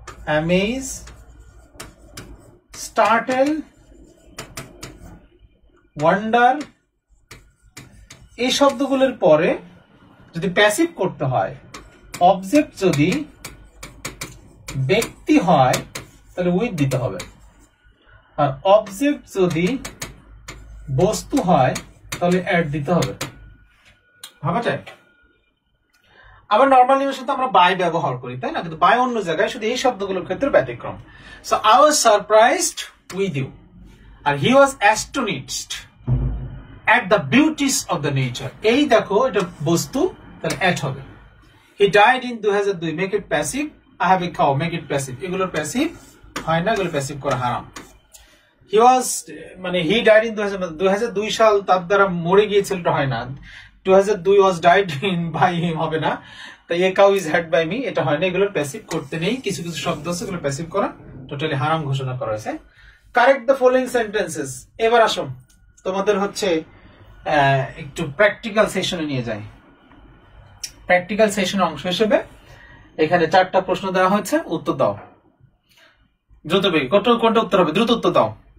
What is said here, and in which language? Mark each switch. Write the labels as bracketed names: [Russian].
[Bangla] Amaze, স্টার্টেল, wonder, এই শব্দগুলোর পরে যদি প্যাসিভ করতে হয়, অবজেক্ট যদি ব্যক্তি হয় তাহলে উইথ দিতে হবে, আর অবজেক্ট যদি বস্তু হয় তাহলে অ্যাড দিতে হবে। ভাবা যায়? আবার নর্মালি এর সাথে আমরা বাই ব্যবহার করি, তাই না? কিন্তু বাই অন্য জায়গায়, শুধু এই শব্দগুলোর ক্ষেত্রে ব্যতিক্রম। [English] So I was surprised with you, আর he was astonished at the beauties of the nature। [Bangla] এই দেখো এটা বস্তু, তাহলে অ্যাট হবে। [English] He died in 2002, make it passive। I have a cow, make it passive। [Bangla] এগুলোর প্যাসিভ হয় না, এগুলো প্যাসিভ করা হারাম। [English] He was, [Bangla] মানে [English] he died in 2002 [Bangla] সাল তার দ্বারা মরে গিয়েছিল, এটা হয় না। [English] 2002 was died in by him [Bangla] হবে না। [English] তো a cow is had by me, [Bangla] এটা হয় না। এগুলোর প্যাসিভ করতে নেই, কিছু কিছু শব্দ আছে এগুলো প্যাসিভ করা টোটালি হারাম ঘোষণা করা হয়েছে। [English] Correct the following sentences. [Bangla] এবার আসুন তোমাদের হচ্ছে একটু প্র্যাকটিক্যাল সেশনে নিয়ে যাই। প্র্যাকটিক্যাল সেশনের অংশ হিসেবে এখানে 4টা প্রশ্ন দেওয়া হয়েছে, উত্তর দাও দ্রুত। কোনটা উত্তর হবে? দ্রুত উত্তর দাও।